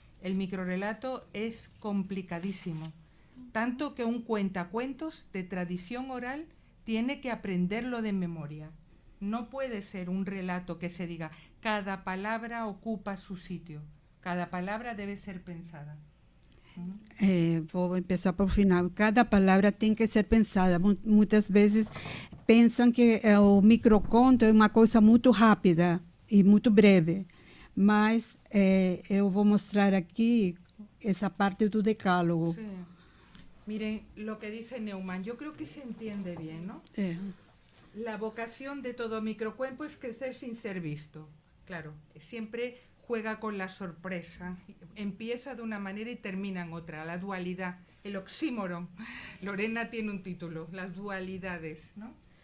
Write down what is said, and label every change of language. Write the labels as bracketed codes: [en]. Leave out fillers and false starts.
[es] El microrrelato es complicadísimo, tanto que un cuentacuentos de tradición oral tiene que aprenderlo de memoria. No puede ser un relato que se diga, cada palabra ocupa su sitio, cada palabra debe ser pensada. [pt] Vou começar por final. Cada palavra tem que ser pensada. Muitas vezes pensam que o microconto é uma coisa muito rápida e muito breve, mas eu vou mostrar aqui essa parte do decálogo. [es] Sí. Miren lo que dice Neumann, yo creo que se entiende bien, ¿no? La vocación de todo microcuento es crecer sin ser visto. Claro, siempre juega con la sorpresa. Empieza de una manera y termina en otra. La dualidad, el oxímoron. Lorena tiene un título, las dualidades, ¿no?